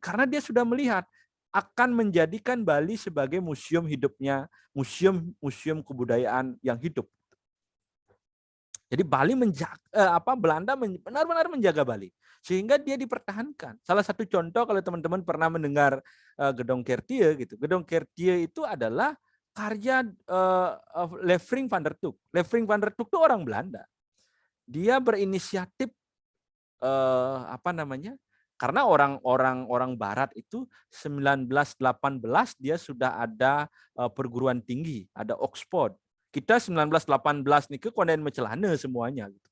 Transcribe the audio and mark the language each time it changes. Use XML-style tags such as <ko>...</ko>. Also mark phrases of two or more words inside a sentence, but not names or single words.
<id>Karena dia sudah melihat akan menjadikan Bali sebagai museum hidupnya, museum kebudayaan yang hidup. Jadi Belanda benar-benar menjaga Bali sehingga dia dipertahankan. Salah satu contoh kalau teman-teman pernah mendengar Gedong Kertie gitu. Gedong Kertie itu adalah karya Levering van der Tuuk. Levering van der Tuuk itu orang Belanda. Dia berinisiatif karena orang Barat itu 1918 dia sudah ada perguruan tinggi, ada Oxford. Kita 1918 nih ke</id> <ban>konden mecelana</ban> <id>semuanya gitu.</id>